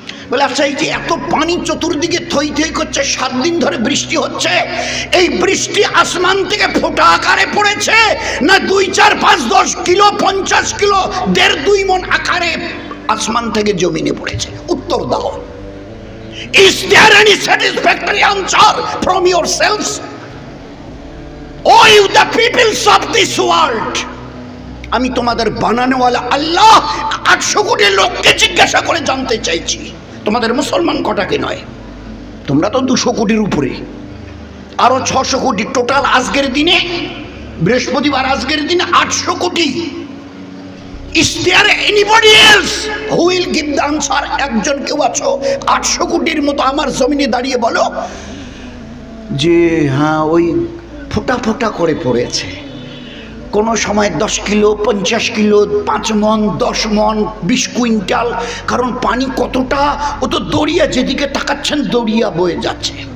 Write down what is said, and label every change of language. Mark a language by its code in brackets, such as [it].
[bn] বলে আচ্ছা এই যে এত পানি চতুর্দিকে থই থই করছে, 7 দিন ধরে বৃষ্টি হচ্ছে, এই বৃষ্টি আসমান থেকে ফোঁটা আকারে পড়েছে, না 2, 4, 5, 10 কিলো, 50 কিলো, 1.5-2 মণ আকারে আসমান থেকে জমিনে পড়েছে? উত্তর দাও। [en] Is there any satisfactory answer from yourselves? Oh you the peoples of this world, [bn] আমি তোমাদের বানানোওয়ালা আল্লাহ 800 কোটি লোককে জিজ্ঞাসা করে জানতে চাইছি, তোমাদের মুসলমান কটাকে নয়। তোমরা তো 200 কোটির উপরে, আরো 600 কোটি টোটাল। আজকের দিনে, বৃহস্পতিবার আজকের দিনে 800 কোটি। [en] Is there anybody else who will give the answer? [bn] একজন কেউ আছো 800 কোটির মতো আমার জমিনে দাঁড়িয়ে বলো যে হ্যাঁ ওই ফোঁটা ফোঁটা করে পড়েছে, কোনো সময় 10 কিলো, 50 কিলো, 5 মণ, 10 মণ, 20 কুইন্টাল। কারণ পানি কতটা, ও তো দরিয়া, যেদিকে তাকাচ্ছেন দরিয়া বয়ে যাচ্ছে।